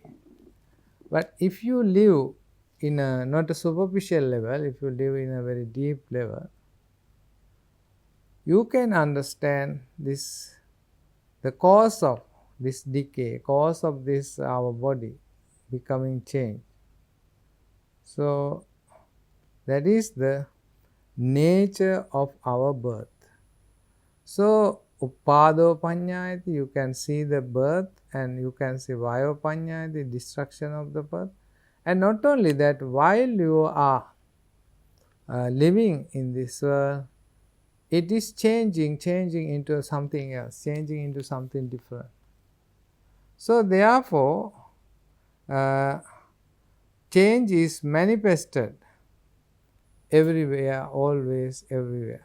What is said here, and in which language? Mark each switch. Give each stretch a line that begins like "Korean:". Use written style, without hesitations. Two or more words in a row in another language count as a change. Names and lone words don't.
English: But if you live in a not a superficial level, if you live in a very deep level, you can understand this, the cause of this decay, cause of this our body becoming changed. So that is the nature of our birth.
Pali: So uppado panyayati,
English: you can see the birth, and you can see
Pali: vayo panyayati,
English: destruction of the birth. And not only that, while you are living in this world, it is changing into something else, changing into something different. So therefore, change is manifested everywhere, always, everywhere.